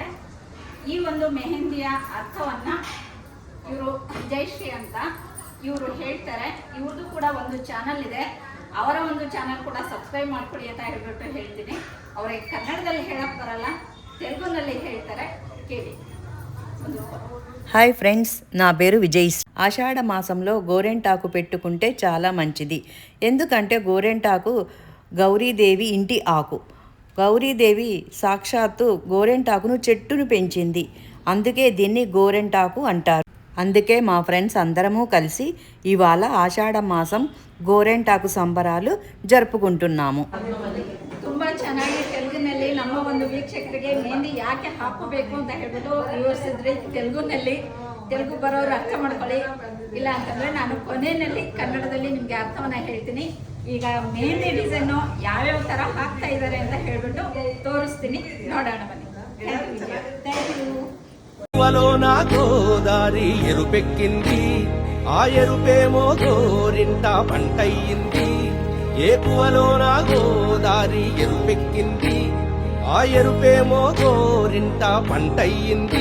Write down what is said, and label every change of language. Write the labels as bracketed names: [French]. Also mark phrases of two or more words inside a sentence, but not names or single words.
[Kannada] ಈ ಒಂದು ಮೆಹಂದಿಯ ಅರ್ಥವನ್ನು ಇವರು ಜಯಶ್ರೀ ಅಂತ ಇವರು ಹೇಳ್ತಾರೆ. ಇವ್ರದ್ದು ಕೂಡ ಒಂದು ಚಾನಲ್ ಇದೆ, ಅವರ ಒಂದು ಚಾನಲ್ ಕೂಡ ಸಬ್ಸ್ಕ್ರೈಬ್ ಮಾಡ್ಕೊಳ್ಳಿ ಅಂತ ಹೇಳ್ಬಿಟ್ಟು ಹೇಳ್ತೀನಿ. ಅವರಿಗೆ ಕನ್ನಡದಲ್ಲಿ ಹೇಳಕ್ ಬರಲ್ಲ, తెలుగుನಲ್ಲಿ ಹೇಳ್ತಾರೆ, ಕೇಳಿ. [English] Hi friends, [Telugu] నా పేరు విజయ్. ఆషాఢ మాసంలో గోరెంటాకు పెట్టుకుంటే చాలా మంచిది. ఎందుకంటే గోరెంటాకు గౌరీదేవి ఇంటి ఆకు. గౌరీదేవి సాక్షాత్తు గోరెంటాకును చెట్టును పెంచింది, అందుకే దీన్ని గోరెంటాకు అంటారు. అందుకే మా ఫ్రెండ్స్ అందరము కలిసి ఇవాళ ఆషాఢ మాసం గోరెంటాకు సంబరాలు జరుపుకుంటున్నాము. [Kannada] ತುಂಬ ಚೆನ್ನಾಗಿ ತೆಲುಗಿನಲ್ಲಿ ನಮ್ಮ ಒಂದು ವೀಕ್ಷಕರಿಗೆ ಮೆಹಂದಿ ಯಾಕೆ ಹಾಕೋಬೇಕು ಅಂತ ಹೇಳ್ಬಿಟ್ಟು ವಿವರಿಸಿದ್ರಿ. ತೆಲುಗು ಬರೋರು ಅರ್ಥ ಮಾಡ್ಕೊಳ್ಳಿ, ಇಲ್ಲ ಅಂತಂದರೆ ನಾನು ಕೊನೆಯಲ್ಲಿ ಕನ್ನಡದಲ್ಲಿ ನಿಮಗೆ ಅರ್ಥವನ್ನು ಹೇಳ್ತೀನಿ. ಈಗ ಮೆಹಂದಿ ಡಿಸೈನು ಯಾವ್ಯಾವ ಥರ ಹಾಕ್ತಾ ಇದ್ದಾರೆ ಅಂತ ಹೇಳ್ಬಿಟ್ಟು ತೋರಿಸ್ತೀನಿ, ನೋಡೋಣ ಬನ್ನಿ. [English] Thank you. [Telugu] నా గోదారి ఎరుపెక్కింది, ఆ ఎరుపేమో గోరింట పంటయ్యింది. ఏపువలో నా గోదారి ఎరుపెక్కింది, ఆ ఎరుపేమో గోరింట పంటయ్యింది.